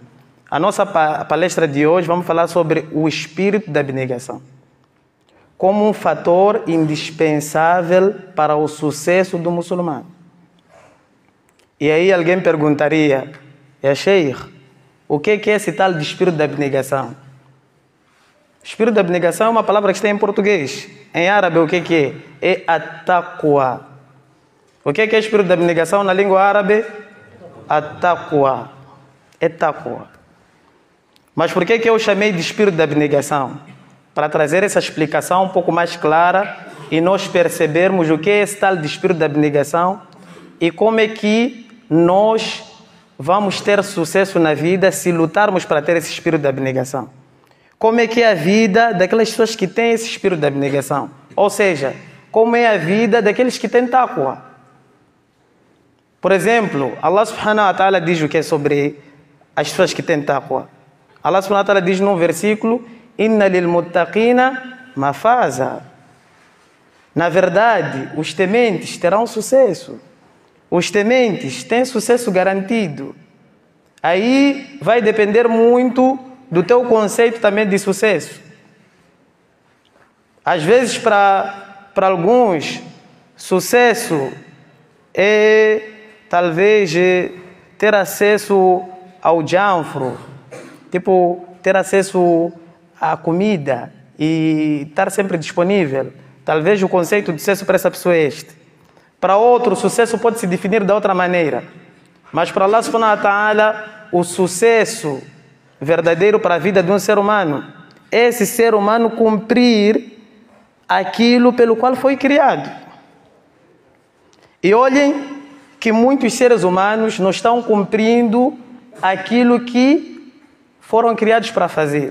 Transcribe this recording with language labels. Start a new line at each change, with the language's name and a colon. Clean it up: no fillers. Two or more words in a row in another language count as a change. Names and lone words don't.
Portuguese: A nossa palestra de hoje, vamos falar sobre o espírito da abnegação como um fator indispensável para o sucesso do muçulmano. E aí alguém perguntaria, Sheikh, o que é esse tal de espírito da abnegação? Espírito da abnegação é uma palavra que está em português. Em árabe, o que é? É at-taqwa. O que é espírito da abnegação na língua árabe? At-taqwa. É taqwa. Mas por que eu chamei de espírito da abnegação? Para trazer essa explicação um pouco mais clara e nós percebermos o que é esse tal de espírito da abnegação e como é que nós vamos ter sucesso na vida se lutarmos para ter esse espírito da abnegação. Como é que é a vida daquelas pessoas que têm esse espírito da abnegação? Ou seja, como é a vida daqueles que têm taqwa? Por exemplo,
Arabic: الله سبحانه وتعالى
Portuguese: diz o que é sobre as pessoas que têm taqwa.
Arabic: الله سبحانه وتعالى
Portuguese: diz num versículo:
Arabic: إن للمتقين مفازا.
Portuguese: Na verdade, os tementes terão sucesso. Os tementes têm sucesso garantido. Aí vai depender muito do teu conceito também de sucesso. Às vezes, para alguns, sucesso é talvez ter acesso ao janfro, tipo ter acesso à comida e estar sempre disponível. Talvez o conceito de sucesso para essa pessoa é este. Para outro, o sucesso pode se definir de outra maneira. Mas para
Arabic: الله سبحانه وتعالى,
Portuguese: o sucesso verdadeiro para a vida de um ser humano é esse ser humano cumprir aquilo pelo qual foi criado. E olhem que muitos seres humanos não estão cumprindo aquilo que foram criados para fazer.